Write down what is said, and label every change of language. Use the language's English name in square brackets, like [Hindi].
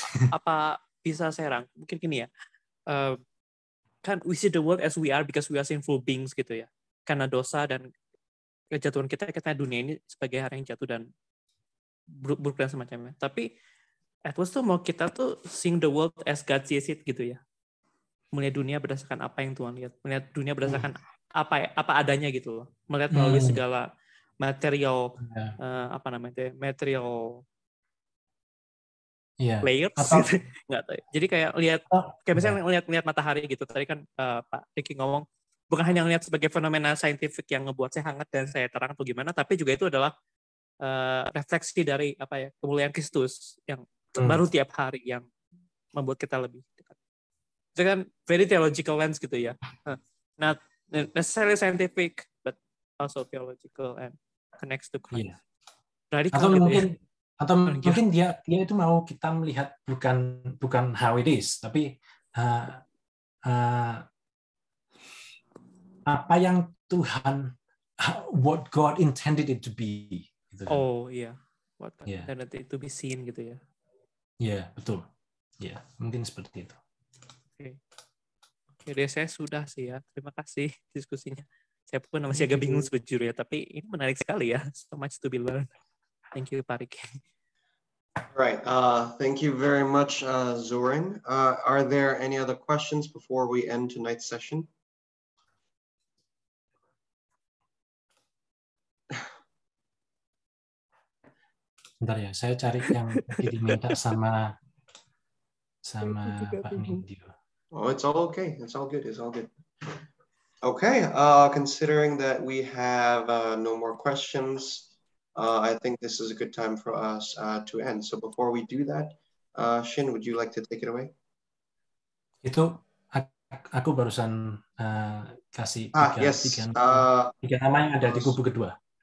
[Indonesian] Apa bisa saya mungkin gini ya. [English] Kan we see the world as we are because we are sinful beings gitu ya. [Indonesian] Karena dosa dan kejatuhan kita dunia ini sebagai hari yang jatuh dan buruk dan semacamnya. Tapi Edwards tuh mau kita tuh [English] seeing the world as God sees it [Indonesian] gitu ya. Melihat dunia berdasarkan apa yang Tuhan lihat. Melihat dunia berdasarkan apa adanya gitu loh. Melihat melalui segala material material layers gitu. Nggak tahu. Jadi kayak kayak misalnya lihat matahari gitu. Tadi kan Pak Ricky ngomong bukan hanya lihat sebagai fenomena saintifik yang ngebuat saya hangat dan saya terang atau gimana, tapi juga itu adalah refleksi dari kemuliaan Kristus yang baru tiap hari yang membuat kita lebih dekat. Itu kan [English] very theological lens [Indonesian] gitu ya. [English] Not necessarily scientific, but also theological and connects to Christ. [Indonesian] Radikal atau mungkin dia itu mau kita melihat bukan [English] how it is, [Indonesian] tapi apa yang Tuhan, [English] what God intended it to be. [Indonesian] Gitu kan. [English] Oh iya, what God intended it to be seen gitu ya. [Indonesian] Iya, betul. Ya, mungkin seperti itu. Oke, saya sudah sih ya. Terima kasih diskusinya. Saya pun masih agak bingung sejujurnya, tapi ini menarik sekali ya. [English] So much to be learned. Thank you, Pak Ricky. Right. Thank you very much, Zoran. Are there any other questions before we end tonight's session? [Indonesian] Bentar ya, saya cari yang diminta sama Pak Nindyo. [English] Oh, it's all okay. It's all good. It's all good. Okay. Considering that we have no more questions, I think this is a good time for us to end. So before we do that, Shin, would you like to take it away? [Indonesian] Itu aku barusan kasih tiga nama yang ada di kubu kedua.